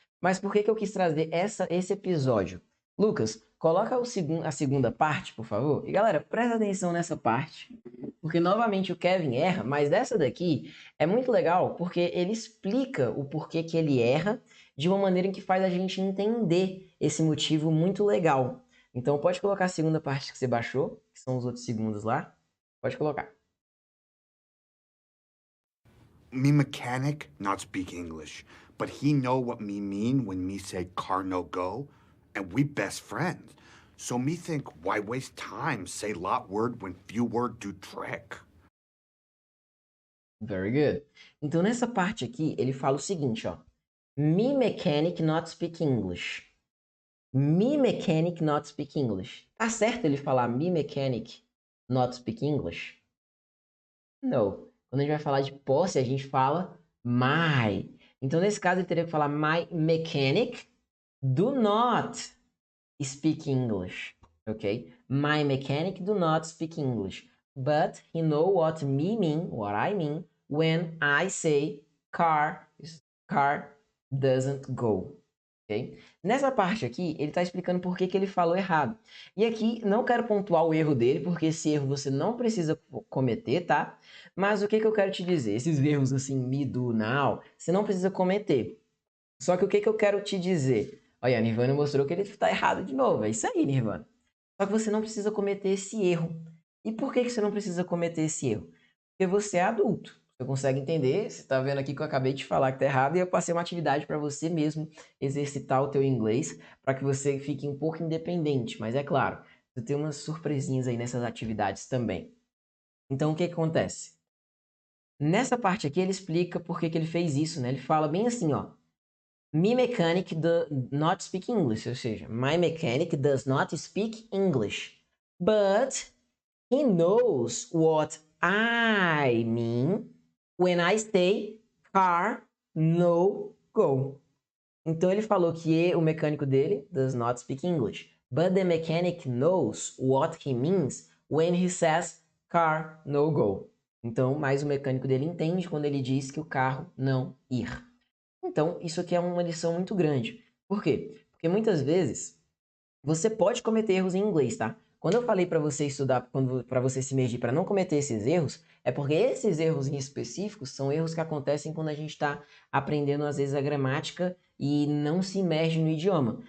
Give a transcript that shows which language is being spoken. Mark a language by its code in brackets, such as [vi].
[pt] Mas por que eu quis trazer esse episódio? Lucas, coloca a segunda parte, por favor. E galera, presta atenção nessa parte, porque novamente o Kevin erra, mas essa daqui é muito legal porque ele explica o porquê que ele erra de uma maneira em que faz a gente entender esse motivo muito legal. Então pode colocar a segunda parte que você baixou, que são os outros segundos lá. Pode colocar. [en] Me mechanic not speak English, but he know what me mean when me say car no go, and we best friends. So me think why waste time say lot word when few word do trick. Very good. [pt] Então nessa parte aqui ele fala o seguinte, ó. [en] Me mechanic not speak English. Me mechanic not speak English. [pt] Tá certo ele falar [en] me mechanic not speak English? [pt] Não. Quando a gente vai falar de posse, a gente fala my. Então, nesse caso, ele teria que falar [en] my mechanic do not speak English. Ok? My mechanic do not speak English. But he know what me mean, what I mean, when I say car doesn't go. Okay? [pt] Nessa parte aqui, ele está explicando por que ele falou errado. E aqui, não quero pontuar o erro dele, porque esse erro você não precisa cometer, tá? Mas o que eu quero te dizer? Esses erros assim, me, do, now, você não precisa cometer. Só que o que eu quero te dizer? Olha, a Nirvana mostrou que ele está errado de novo. É isso aí, Nirvana. Só que você não precisa cometer esse erro. E por que você não precisa cometer esse erro? Porque você é adulto. Você consegue entender? Você está vendo aqui que eu acabei de falar que está errado e eu passei uma atividade para você mesmo exercitar o teu inglês para que você fique um pouco independente. Mas é claro, você tem umas surpresinhas aí nessas atividades também. Então, o que acontece? Nessa parte aqui, ele explica por que ele fez isso, né? Ele fala bem assim, ó. [en] Me mechanic does not speak English, [pt] ou seja, [en] my mechanic does not speak English, but he knows what I mean when I say car, no, go. [pt] Então ele falou que o mecânico dele [en] does not speak English, but the mechanic knows what he means when he says car, no, go. [pt] Então, mas o mecânico dele entende quando ele diz que o carro não ir. Então, isso aqui é uma lição muito grande. Por quê? Porque muitas vezes você pode cometer erros em inglês, tá? Quando eu falei para você estudar, para você se imergir para não cometer esses erros, é porque esses erros em específicos são erros que acontecem quando a gente está aprendendo, às vezes, a gramática e não se imerge no idioma.